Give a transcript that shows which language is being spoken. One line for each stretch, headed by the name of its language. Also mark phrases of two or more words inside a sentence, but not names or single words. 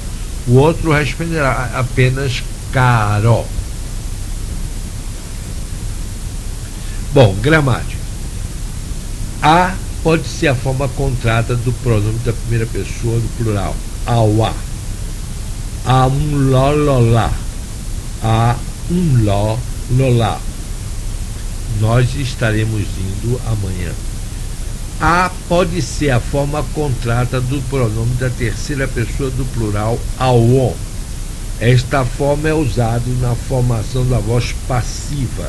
Portuguese: O outro responderá apenas caró. Bom, gramática. A pode ser a forma contrata do pronome da primeira pessoa do plural.
Yoruba: Auá. A um ló lolá. A um ló lolá.
Portuguese: Nós estaremos indo amanhã. A pode ser a forma contrata do pronome da terceira pessoa do plural auon. Esta forma é usada na formação da voz passiva.